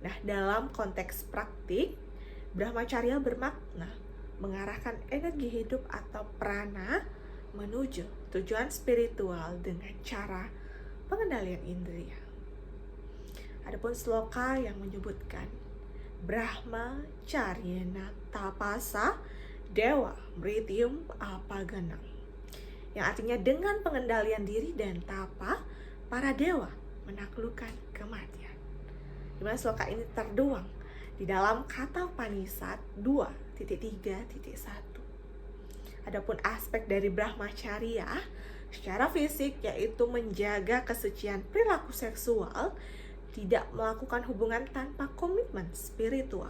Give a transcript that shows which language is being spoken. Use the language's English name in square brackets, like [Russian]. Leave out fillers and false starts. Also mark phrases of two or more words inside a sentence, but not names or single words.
[Indonesian] Nah, dalam konteks praktik, Brahmacharya bermakna mengarahkan energi hidup atau prana menuju tujuan spiritual dengan cara pengendalian indera. Adapun sloka yang menyebutkan [Sanskrit] Brahmacharyena tapasa dewa mrityum apaganam, [Indonesian] yang artinya dengan pengendalian diri dan tapa, para dewa menaklukkan kematian. Di mana sloka ini tertuang di dalam kata Upanishad 2.3.1. Adapun aspek dari Brahmacharya secara fisik yaitu menjaga kesucian perilaku seksual, tidak melakukan hubungan tanpa komitmen spiritual.